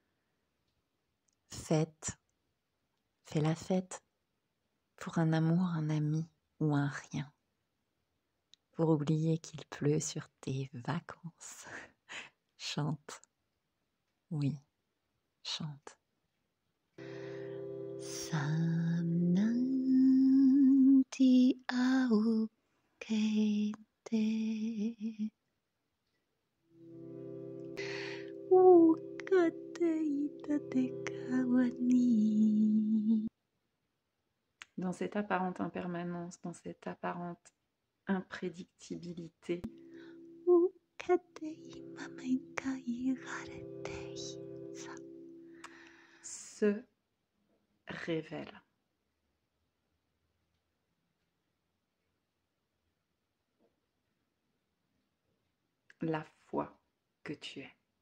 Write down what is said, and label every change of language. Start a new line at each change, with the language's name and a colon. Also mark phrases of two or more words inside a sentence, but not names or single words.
French: Fête, fais la fête pour un amour, un ami ou un rien. Pour oublier qu'il pleut sur tes vacances. Chante, oui, chante. Sananti aukete ukate itate kawani. Dans cette apparente impermanence, dans cette apparente imprédictibilité, se révèle la foi que tu es.